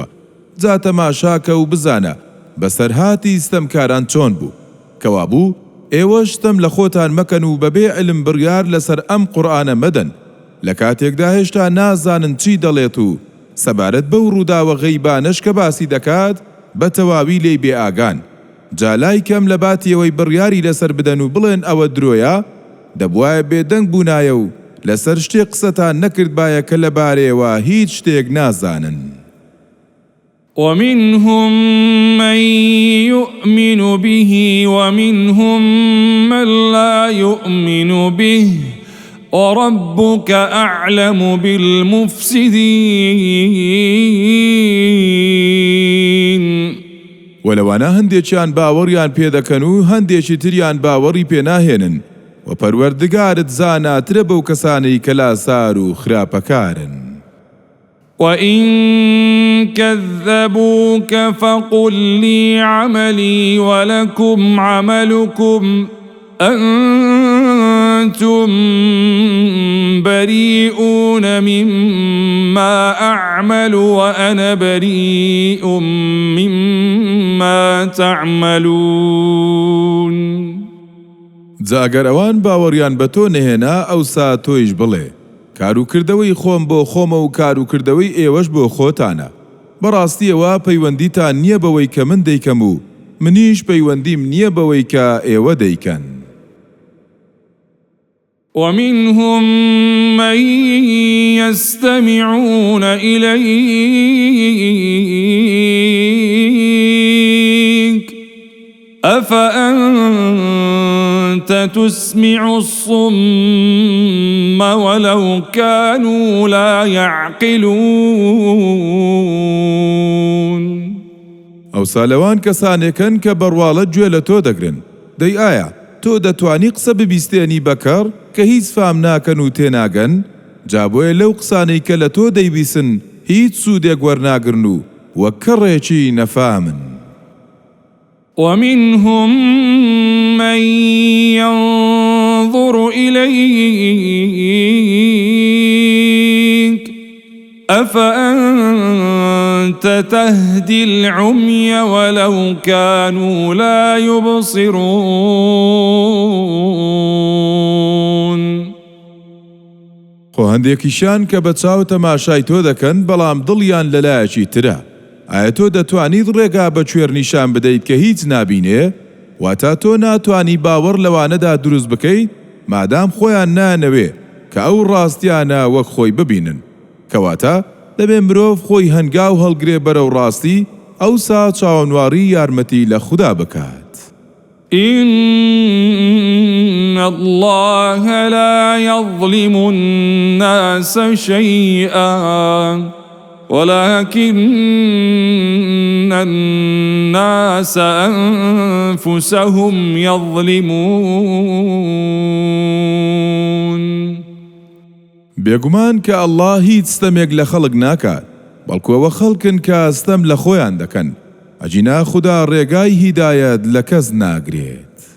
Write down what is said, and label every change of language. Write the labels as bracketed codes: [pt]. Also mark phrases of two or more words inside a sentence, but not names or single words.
[ckb] جا تەماشاکە و بزانە بەسەرهاتی ستەمکاران چۆن بوو، کەوا بوو ئێوە شتەم لە خۆتان مەکەن و بەبێ علم بڕیار لەسەر ئەم قورئانە مەدەن لە کاتێکدا هێشتا نازانن چی دەڵێت و سەبارەت بەو ڕووداوە غەیبانەش کە باسی دەکات بە تەواوی لێی بێ ئاگان. جا لای کەم لە باتیەوەی بڕیاری لەسەر بدەن و بڵێن ئەوە درۆیە، دەبوایە بێدەنگ بوونایە و لەسەر شتێک قسەتان نەکرد باە کە لەبارەیەوە هیچ شتێک نازانن. [ar] ومنهم من يؤمن به ومنهم من لا يؤمن به وربك أعلم بالمفسدين. [ckb] وەلەوانە هەندێکیان باوەڕیان پێدەکەن و هەندێکی تریان باوەڕی پێناهێنن و پەروەردگارت زاناترە بەو کەسانەی کە لاسار و خراپەکارن. [ar] وإن كذبوك فقل لي عملي ولكم عملكم أنتم بريئون مما أعمل وأنا بريء مما تعملون. [ckb] جا ئەگەر ئەوان باوەڕیان بە تۆ نەهێنا ئەوسا تۆیش بڵێ کاروکردەوەی خۆم بۆ خۆمە و کاروکردەوەی ئێوەش بۆ خۆتانە. بەڕاستیەوە پەیوەندیتان نییە بەوەی کە من دەیکەم و منیش پەیوەندیم نییە بەوەی کە ئێوە دەیکەن. [ar] ومنهم من يستمعون إليك أفأنت تسمع الصم ولو كانوا لا يعقلون. [ckb] ئەو سالەوان کەسانێکن کە بەڕواڵە گوێ لە تۆ دەگرن، دەی ئایا تۆ دەتوانی قسە ببیستێنی بەکەڕ کە هیچ فام ناکەن و تێناگەن؟ جابۆیە لەو قسانەی کە لە تۆ دەیبیسن هیچ سوودێک وەرناگرن و وەک کەڕێکی نەفامن. [ar] ومنهم من ينظر إليك أفأنت تهدي العمي ولو كانوا لا يبصرون. [ckb] خۆ هەندێکیشان کە بە چاو تەماشای تۆ دەکەن بەڵام دڵیان لەلایەکی ترە. ئایا تۆ دەتوانیت ڕێگا بە کوێر نیشان بدەیت کە هیچ نابینێ؟ واتە تۆ ناتوانی باوەڕ لەوانەدا دروست بکەیت مادام خۆیان نانەوێ کە ئەو ڕاستیانە وەک خۆی ببینن. کەواتە دەبێ مرۆڤ خۆی هەنگاو هەڵگرێ بەرەو ڕاستی ئەوسا چاوەنواری یارمەتی لە خوددا بکات. [ar] إن الله لا يظلم الناس شيئا ولكن الناس أنفسهم يظلمون. [ckb] بێگومان کە ئەڵڵا هیچ ستەمێک لە خەڵک ناکات، بەڵکو ئەوە خەڵکن کە ستەم لە خۆیان دەکەن. ئەجینا خوددا ڕێگای هیدایەت لە کەس ناگرێت.